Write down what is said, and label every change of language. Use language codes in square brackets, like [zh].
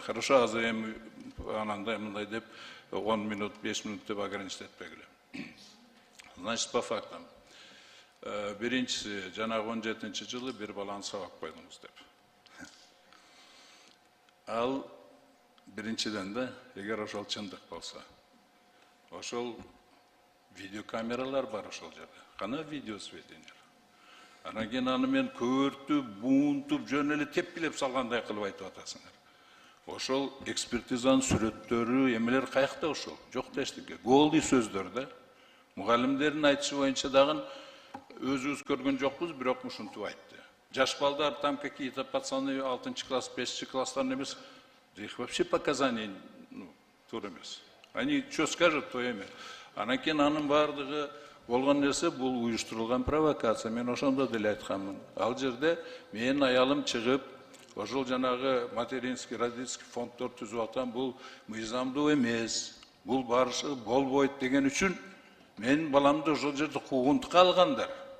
[ru] Хорошо, [ky] азыр эми анандай мындай деп 10 минут, 5 минут деп ограничить этпегиле. [ru] Значит, по фактам. [ky] Биринчиси, жанагы 17-жылы бир баланы сабап койдуңуз деп. Ал биринчиден да, эгер ошол чындык болсо, ошол видеокамералар бар ошол жерде. Кана видео сведения. Анан кийин аны мен көөртүп, буунтуп, жөн эле тепкилеп салгандай кылып айтып атасыңар. Ошол экспертизанын сүрөттөрү, эмелер каякта ошол? Жок да эчтеке. Голдый сөздөр да. Мугалимдердин айтышы боюнча дагы өзүбүз көргөн жокпуз, бирок ушинтип айтты. Жаш балдар [ru] там какие-то пацаны [ky] 6 класс, 5 класстан эмес. [ru] Их вообще показаний [ky] туура эмес. [ru] Они что скажут, то [ky] эме. Анан кийин анын бардыгы болгон нерсе бул уюштурулган провокация. Мен ошондо деле айтканмын. Ал жерде менин аялым чыгып, ошол жанагы материнский, родительский фонддор түзүп аткан бул мыйзамдуу эмес. Бул барышы болбойт деген үчүн менин баламды ошол жерде куугунтукка алгандар.